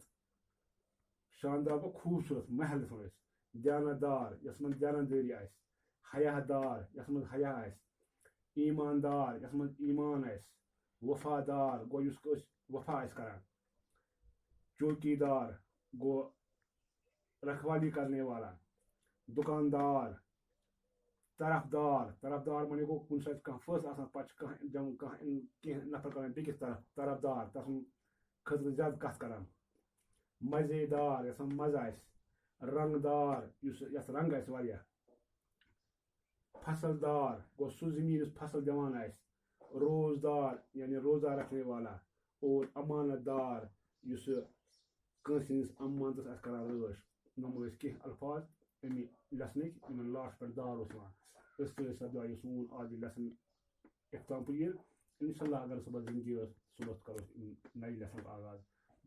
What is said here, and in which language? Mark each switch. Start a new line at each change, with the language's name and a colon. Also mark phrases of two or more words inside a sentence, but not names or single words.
Kashmiri: شاندار گوٚو خوٗبصوٗرت محل دِوان أسۍ. دیانتدار یس منٛز دیانتدٲری آسہِ. حیا دار یس منٛز حیا آسہِ. ایماندار یس منٛز ایمان آسہِ. وفادار گوٚو یُس أسۍ وفا آسہِ کران. چوکیدار گوٚو
Urdu: رکھوالی کرنے والا.
Kashmiri: دکاندار. طرفدار طرفدار معنی گوٚو کُنہِ ساتہٕ چھُ کانٛہہ فٲصلہٕ آسان پتہٕ چھُ کینٛہہ نفر کران بیٚکِس طرف طرفدار تس خٲطرٕ زیادٕ کتھ کران. مزیدار یس منٛز مزٕ آسہِ. رنگ دار یس رنگ آسہِ واریاہ. فصل دار گوٚو سُہ زٔمیٖن یُس فصل دِوان آسہِ.
Urdu: روزدار یعنی روزہ رکھنے والا.
Kashmiri: اور امانت دار یُس کٲنٛسہِ ہٕنٛدِس امانتس آسہِ کران رٲچھ. یِم ٲسۍ کینٛہہ الفاظ اَمہِ لیسنٕکۍ یِمن لاسٹ پٮ۪ٹھ دار اوس یِوان. أسۍ سۭتۍ سپدیو یہِ سون آز یہِ لیسن اختتام پذیر. انشاء اللہ اگر صبح زندگی ٲس صبحس کرو نَیہِ لیسنُک آغاز.